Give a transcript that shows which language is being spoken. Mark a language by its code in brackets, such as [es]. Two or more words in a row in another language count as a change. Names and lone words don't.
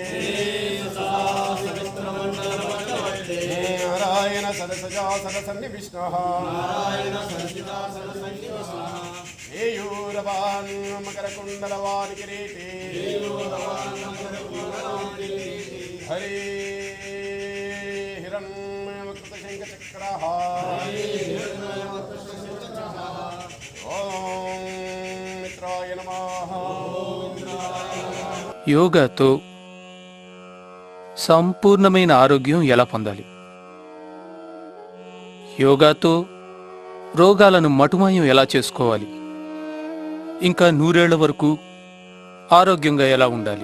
[sa] नारायण सरसजा सरसन्निविष्णुः हेयूरवान् मकरकुण्डलवान् किरीटे हरे हिरण्मयकृतशङ्खचक्रः ॐ मित्राय नमः। [te] యోగాతో సంపూర్ణమైన ఆరోగ్యం ఎలా పొందాలి? యోగాతో రోగాలను మటుమాయం ఎలా చేసుకోవాలి, ఇంకా 100 ఏళ్ల వరకు ఆరోగ్యంగా ఎలా ఉండాలి.